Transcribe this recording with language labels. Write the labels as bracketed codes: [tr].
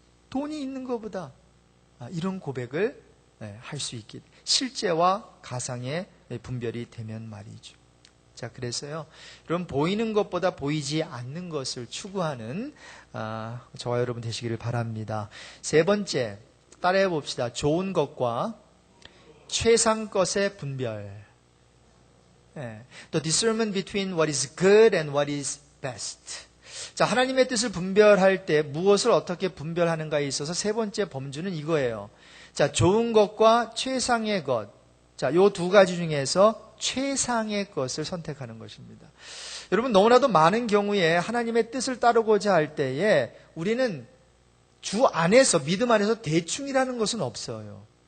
[ko] 돈이 있는 것보다 이런 고백을 할 수 있기, 실제와 가상의 분별이 되면 말이죠. 자, 그래서요, 여러분, 보이는 것보다 보이지 않는 것을 추구하는 저와 여러분 되시기를 바랍니다. 세 번째, 따라해 봅시다. 좋은 것과 최상 것의 분별. [en] The discernment between what is good and what is best. [ko] 자, 하나님의 뜻을 분별할 때 무엇을 어떻게 분별하는가에 있어서 세 번째 범주는 이거예요. 자, 좋은 것과 최상의 것. 자, 요 두 가지 중에서 최상의 것을 선택하는 것입니다. 여러분, 너무나도 많은 경우에 하나님의 뜻을 따르고자 할 때에 우리는 주 안에서, 믿음 안에서 대충이라는 것은 없어요.